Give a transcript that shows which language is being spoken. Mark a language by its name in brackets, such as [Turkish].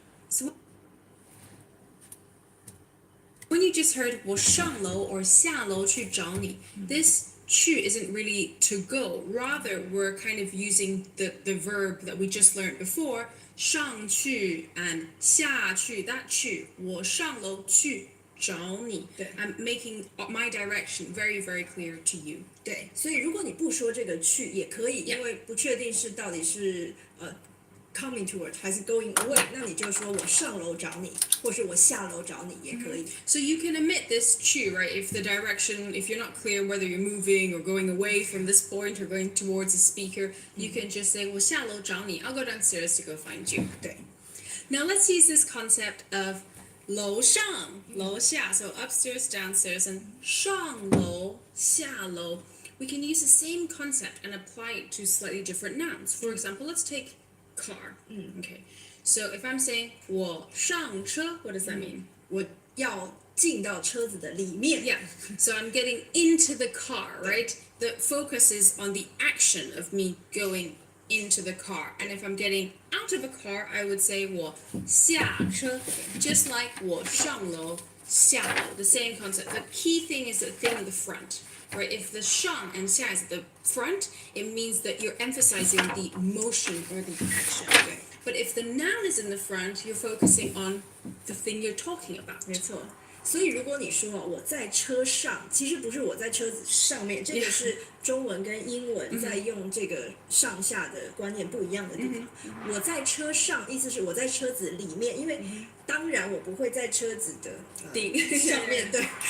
[English] So when you just heard [Chinese] 我上楼 [English] or [Chinese] 下楼去找你, [English] this 去 isn't really to go. Rather, we're kind of using the verb that we just learned before, 上去 and 下去, that 去, [Chinese] 我上楼去找你. [English] I'm making my direction very, very clear to you. [Chinese] 对，所以如果你不说这个去也可以，因为不确定是到底是 [English] coming toward [Chinese] 还是 [English] going away， [Chinese] 那你就说我上楼找你，或是我下楼找你也可以。 [English] So you can omit this 去, right? If the direction, if you're not clear whether you're moving or going away from this point or going towards a speaker, you can just say [Chinese] 我下楼找你. [English] I'll go downstairs to go find you. [Chinese] 对。 [English] Now let's use this concept of [Chinese] 楼上楼下, [English] so upstairs, downstairs, and [Chinese] 上楼下楼. [English] We can use the same concept and apply it to slightly different nouns. For example, let's take car. Okay. So if I'm saying [Chinese] 我上车, [English] what does that mean? [Chinese] 我要进到车子的里面。 [English] Yeah. So I'm getting into the car, right? The focus is on the action of me going into the car. And if I'm getting out of a car, I would say [Chinese] 我下车, [English] just like [Chinese] 我上楼下楼, [English] the same concept. The key thing is the thing in the front. Right, if the 上 and 下 is at the front, it means that you're emphasizing the motion or the action. But if the noun is in the front, you're focusing on the thing you're talking about. [Chinese] 没错。所以如果你说我在车上，其实不是我在车子上面，这个是中文跟英文在用这个上下的观念不一样的地方。我在车上，意思是我在车子里面，因为当然我不会在车子的上面对。